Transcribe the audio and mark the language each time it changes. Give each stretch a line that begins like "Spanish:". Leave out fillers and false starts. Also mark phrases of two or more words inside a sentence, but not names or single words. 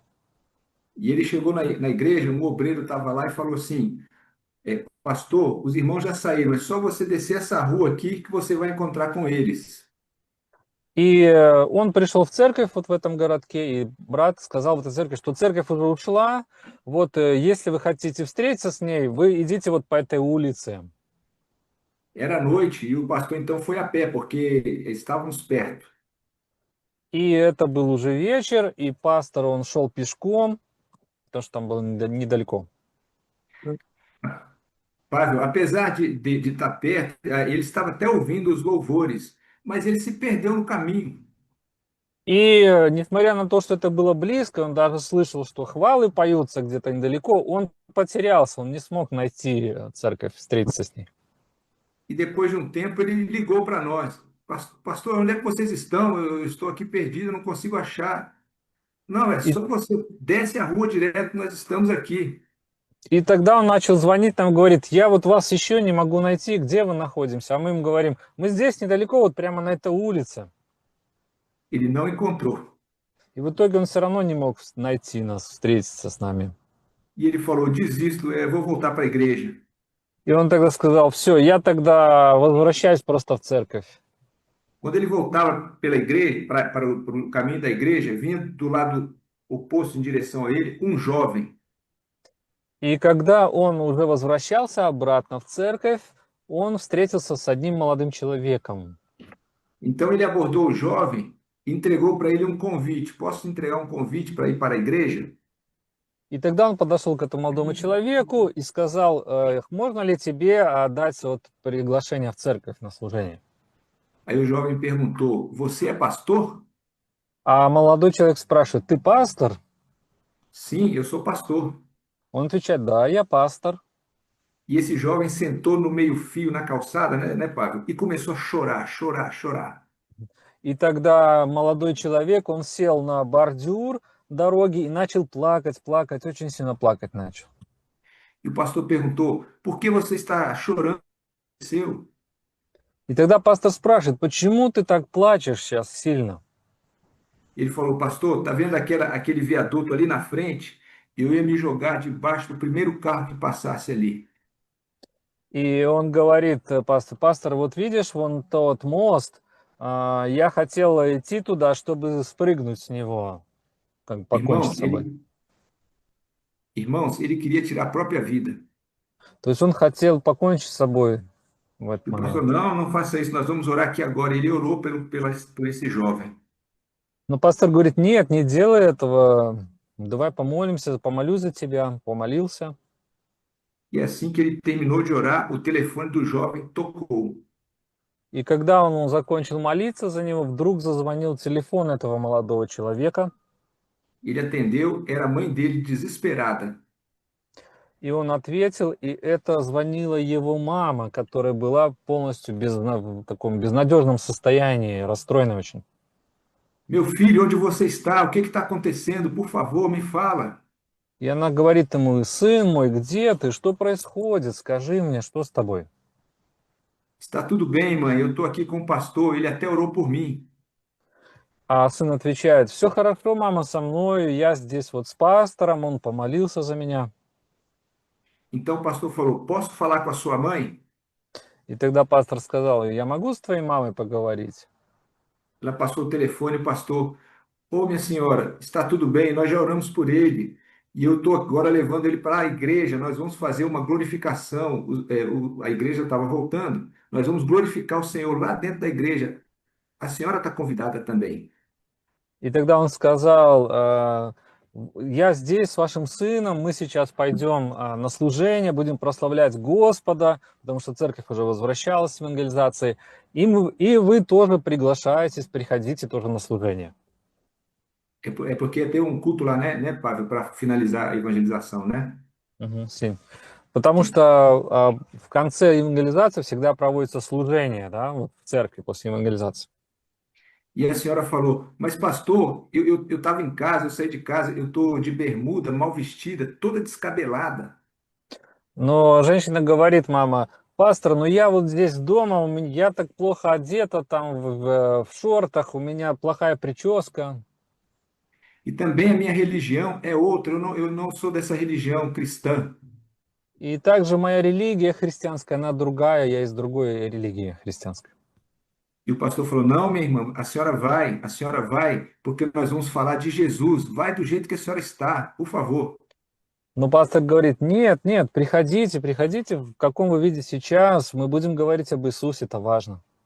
Portuguese: E ele chegou na igreja, um obreiro estava lá e falou assim: pastor, os irmãos já saíram, é só você descer essa rua aqui que você vai encontrar com eles.
Russian: И он пришел в церковь вот в этом городке, и брат сказал в этой церкви, что церковь уже ушла, вот если вы хотите встретиться с ней, вы идите вот по этой улице.
Portuguese: Era noite e o pastor então foi a pé, porque estávamos perto.
Russian: И это был уже вечер, и пастор, он шел пешком, потому что там было недалеко.
Portuguese: Pavel, apesar de estar perto, ele estava até ouvindo os louvores, mas ele se perdeu no caminho.
Russian: И несмотря на то, что это было близко, он даже слышал, что хвалы поются где-то недалеко, он потерялся, он не смог найти церковь, встретиться с ней.
Portuguese: E depois de um tempo ele ligou para nós: pastor, onde é que vocês estão? Eu estou aqui perdido, não consigo achar. Não, é só você desce a rua direto, nós estamos aqui.
Russian: И тогда он начал звонить нам, говорит, я вот вас еще не могу найти, где вы находимся? А мы ему говорим, мы здесь недалеко, вот прямо на этой улице.
Portuguese: Ele não encontrou.
Russian: И в итоге он все равно не мог найти нас, встретиться с нами.
Portuguese: E ele falou: desisto, vou voltar para a igreja.
Russian: И он тогда сказал, все, я тогда возвращаюсь просто в церковь.
Portuguese: Quando ele voltava pela igreja, para o caminho da igreja, vinha do lado oposto em direção a ele um jovem.
Russian: И когда он уже возвращался обратно в церковь, он встретился с одним молодым человеком.
Portuguese: Então ele abordou o jovem e entregou para ele um convite. Posso entregar um convite para ir para a igreja?
Russian: И тогда он подошел к этому молодому человеку и сказал, можно ли тебе отдать вот приглашение в церковь на служение?
Portuguese: Aí o jovem perguntou: você é pastor?
Russian: А молодой человек спрашивает, ты пастор?
Portuguese: Sim, eu sou pastor.
Russian: Он отвечает, да, я пастор.
Portuguese: E esse jovem sentou no meio-fio na calçada, né, Pablo? E começou a chorar, chorar, chorar.
Russian: И тогда молодой человек, он сел на бордюр дороги и начал плакать, плакать, очень сильно плакать начал.
Portuguese: E o pastor perguntou: por que você está chorando? Seu?
Russian: И тогда пастор спрашивает, почему ты так плачешь сейчас сильно?
Portuguese: Ele falou: pastor, tá vendo aquele viaduto ali na frente? Eu ia me jogar debaixo do primeiro carro que passasse ali.
Russian: И он говорит, пастор, вот видишь, вон тот мост, я хотел идти туда, чтобы спрыгнуть с него, как бы покончить
Portuguese: Irmão,
Russian: с собой.
Portuguese: irmãos, ele queria tirar a própria vida.
Russian: То есть он хотел покончить с собой в этот
Portuguese: E o pastor:
Russian: момент.
Portuguese: não, não faça isso, nós vamos orar aqui agora. Ele orou por esse jovem.
Russian: Но пастор говорит, нет, не делай этого, давай помолимся, помолюсь за тебя, помолился.
Portuguese: E assim que ele terminou de orar, o telefone do jovem tocou.
Russian: И когда он закончил молиться за него, вдруг зазвонил телефон этого молодого человека,
Portuguese: Ele atendeu, era a mãe dele desesperada.
Russian: и он ответил, и это звонила его мама, которая была полностью в таком безнадежном состоянии, расстроенной очень.
Portuguese: Meu filho, onde você está? O que está acontecendo? Por favor, me fala.
Russian: И она говорит ему, сын мой, где ты? Что происходит? Скажи мне, что с тобой?
Portuguese: Está tudo bem, mãe. Eu estou aqui com o pastor. Ele até orou por mim.
Russian: А сын отвечает, все хорошо, мама, со мной, я здесь вот с пастором, он помолился за меня.
Portuguese: Então o pastor falou: posso falar com a sua mãe?
Russian: И тогда пастор сказал, я могу с твоей мамой поговорить?
Portuguese: Ela passou o telefone, o pastor: ô, minha senhora, está tudo bem, nós já oramos por ele. E eu estou agora levando ele para a igreja. Nós vamos fazer uma glorificação. A igreja estava voltando. Nós vamos glorificar o Senhor lá dentro da igreja. A senhora está convidada também.
Russian: И тогда он сказал, я здесь с вашим сыном, мы сейчас пойдем на служение, будем прославлять Господа, потому что церковь уже возвращалась с евангелизацией, и вы тоже приглашаетесь, приходите тоже на служение.
Portuguese: É porque ia ter um culto lá, né, Pablo, para finalizar a evangelização, né?
Russian: Мгм, Потому что в конце евангелизации всегда проводится служение, да, вот в церкви после евангелизации.
Portuguese: E a senhora falou: mas pastor, eu estava em casa, eu saí de casa, eu estou de bermuda, mal vestida, toda descabelada.
Russian: Но женщина говорит, мама, пастор, ну я вот здесь дома, я так плохо одета, там в шортах, у меня плохая прическа.
Portuguese: E também a minha religião é outra, eu não sou dessa religião cristã.
Russian: И также моя религия христианская, она другая, я из другой религии христианской.
Portuguese: E o pastor falou: não, minha irmã, a senhora vai, porque nós vamos falar de Jesus. Vai do jeito que a senhora está, por favor.
Russian: Но пастор говорит, нет, нет, приходите, приходите, в каком вы виде сейчас, мы будем говорить об Иисусе, это важно.